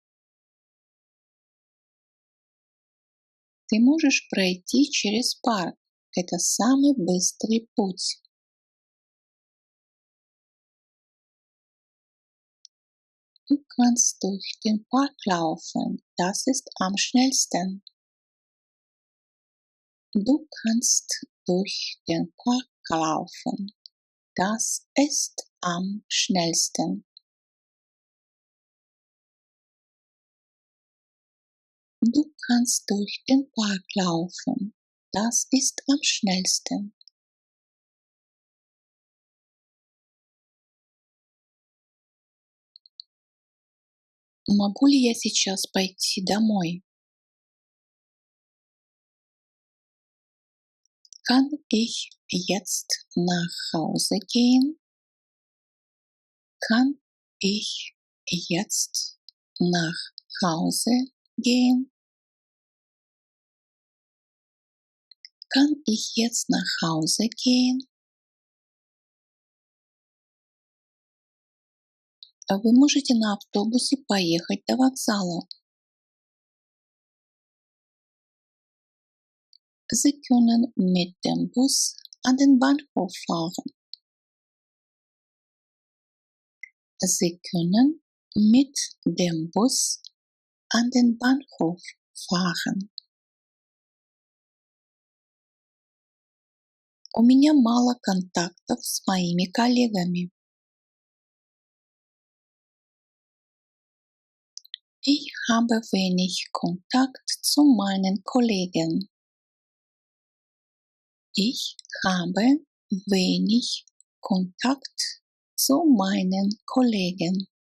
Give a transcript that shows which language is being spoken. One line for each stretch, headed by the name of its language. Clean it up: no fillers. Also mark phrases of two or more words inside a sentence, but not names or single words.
Russian: Ты можешь пройти через парк. Это самый быстрый путь.
German: Du kannst durch den Park laufen. Das ist am schnellsten. Du kannst durch den Park laufen. Das ist am schnellsten. Du kannst durch den Park laufen. Das ist am schnellsten.
Russian: Могу ли я сейчас пойти домой?
German: Kann ich jetzt nach Hause gehen? Kann ich jetzt nach Hause gehen? Kann ich jetzt nach Hause gehen?
Russian: Вы можете на автобусе поехать до вокзала.
German: Sie können mit dem Bus an den Bahnhof fahren. Sie können mit dem Bus an den Bahnhof fahren.
Russian: У меня мало контактов с моими коллегами.
German: Ich habe wenig Kontakt zu meinen Kollegen. Ich habe wenig Kontakt zu meinen Kollegen.